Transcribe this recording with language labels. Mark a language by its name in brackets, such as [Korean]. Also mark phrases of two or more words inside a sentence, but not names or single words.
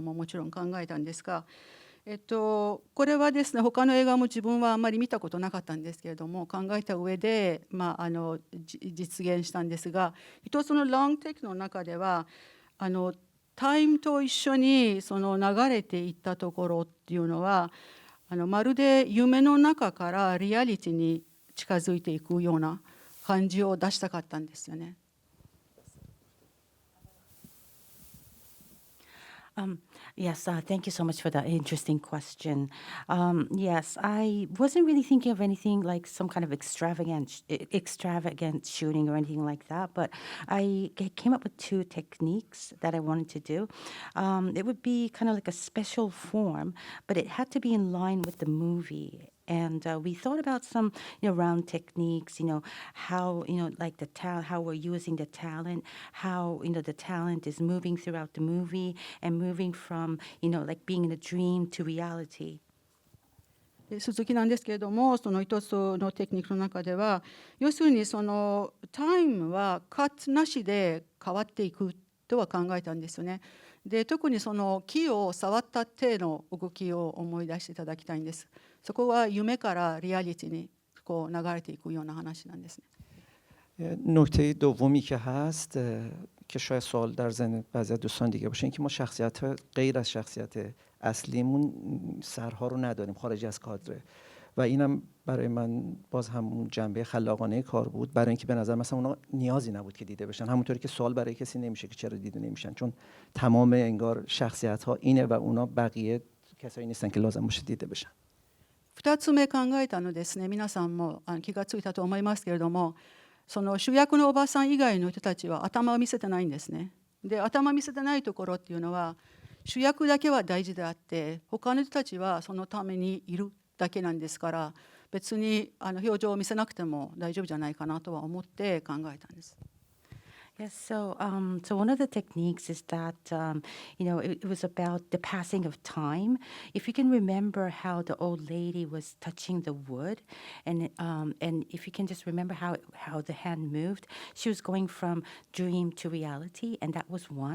[Japanese] ももちろん考えたんですが、これはですね、他の映画も自分はあんまり見たことなかったんですけれども、考えた上で、実現したんですが、一つのロングテイクの中ではタイムと一緒にその流れていったところっていうのはまるで夢の中からリアリティに近づいていくような感じを出したかったんですよね。 [English] Yes, thank you so much for that interesting question. Yes, I wasn't really thinking of anything like some kind of extravagant shooting or anything like that, but I came up with two techniques that I wanted to do. It would be kind of like a special form, but it had to be in line with the movie. And we thought about some, round techniques, how, like the talent, how we're using the talent, how, the talent is moving throughout the movie and moving from, like being in a dream to reality. [Japanese] 続きなんですけれども、その一つのテクニックの中では、要するにそのタイムはカットなしで変わっていくとは考えたんですよね。で、特にその木を触った手の動きを思い出していただきたいんです。そこは夢からリアリティにこう流れていくような話なんですね。 [Persian] نکته دومی که هست که شاید سوال در ذهن بعضی از دوستان دیگه باشه، این که ما شخصیت غیر از شخصیت اصلیمون سرها رو نداریم خارج از کادره و اینم برای من باز همون جنبه خلاقانه کار بود، برای اینکه به نظر مثلا اونا نیازی نبود که دیده بشن، همونطوری که سوال برای کسی نمیشه که چرا دیده نمیشن، چون تمام انگار شخصیت ها اینه و اونا بقیه کسایی نیستن که لازم باشه دیده بشن. [Japanese] 2 つ目考えたのですね。皆さんも気がついたと思いますけれども、その主役のおばさん以外の人たちは頭を見せてないんですね。で、頭を見せてないところっていうのは主役だけは大事であって、他の人たちはそのためにいるだけなんですから、別に表情を見せなくても大丈夫じゃないかなとは思って考えたんです。 [English] Yes, so one of the techniques is that it was about the passing of time. If you can remember how the old lady was touching the wood, and if you can just remember how the hand moved, she was going from dream to reality, and that was one.